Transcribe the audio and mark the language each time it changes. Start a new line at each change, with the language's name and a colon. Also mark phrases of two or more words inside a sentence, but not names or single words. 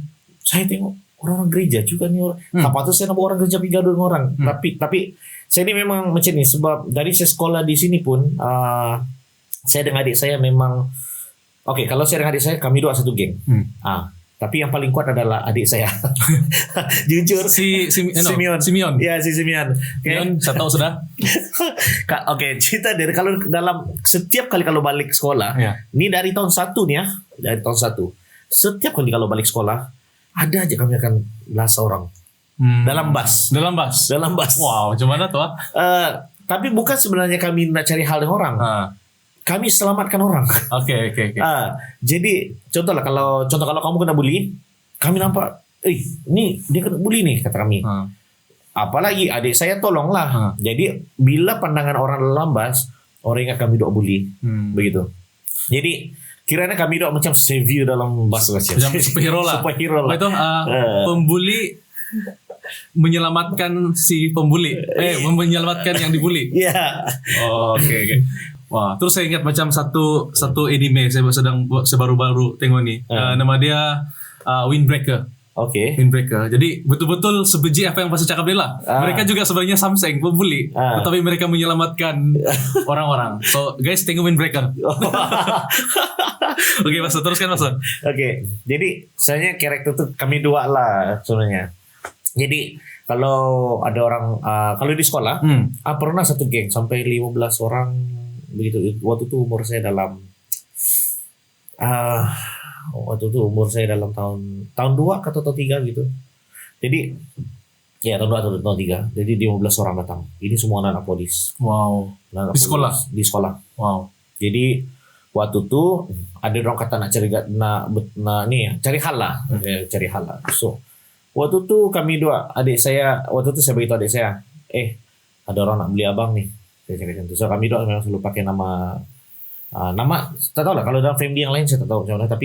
Malay: Saya tengok orang gereja juga nih orang. Apa tuh saya nak bawa orang gereja pergi gaduh dengan orang. Tapi saya ini memang macam ni, sebab dari saya sekolah di sini pun saya dengan adik saya memang kalau saya dengan adik saya kami dua satu geng. Tapi yang paling kuat adalah adik saya. Jujur. Simeon. Ya, si Simeon. Simeon, saya tahu sudah. Cerita dari kalau dalam setiap kali kalau balik sekolah, ini dari tahun 1 nih ya, dari tahun 1. Setiap kali kalau balik sekolah, ada aja kami akan belas orang. Dalam bus. Wow, macam mana tuh? Tapi bukan sebenarnya kami nak cari hal dengan orang. Kami selamatkan orang. Oke. Jadi contoh kalau kamu kena bully, kami nampak, ini dia kena bully nih, kata kami. Apalagi adik saya tolonglah. Jadi bila pandangan orang dalam bus, orang ingat kami dok bully, begitu. Jadi kiranya kami dok macam savior dalam bus macam superhero lah. Itu pembuli menyelamatkan si pembuli, menyelamatkan yang dibully. Iya. Oke. Wah, terus saya ingat macam satu anime saya baru-baru tengok ni. Nama dia Windbreaker. Windbreaker. Jadi betul-betul sebeji apa yang pasal cakap dia lah. Mereka juga sebenarnya samseng pembuli, tetapi mereka menyelamatkan orang-orang.
English: So guys,
Malay: tengok Windbreaker. Oke, Mas, teruskan Mas. Jadi sebenarnya karakter tuh kami dua lah sebenarnya. Jadi kalau ada orang kalau di sekolah pernah satu geng sampai 15 orang begitu. Waktu itu umur saya dalam tahun 2 atau tahun 3 gitu. Jadi ya tahun 2 atau tahun 3. Jadi 15 orang datang. Ini semua anak polis. Wow. Di sekolah. Wow. Jadi waktu itu ada orang kata nak cari hal lah. So waktu itu kami dua, adik saya, waktu itu saya beritahu adik saya, ada orang nak beli abang nih. Saya cakap macam tu. So kami dua memang selalu pakai nama, tak tahu lah kalau dalam family yang lain saya tak tahu macam mana.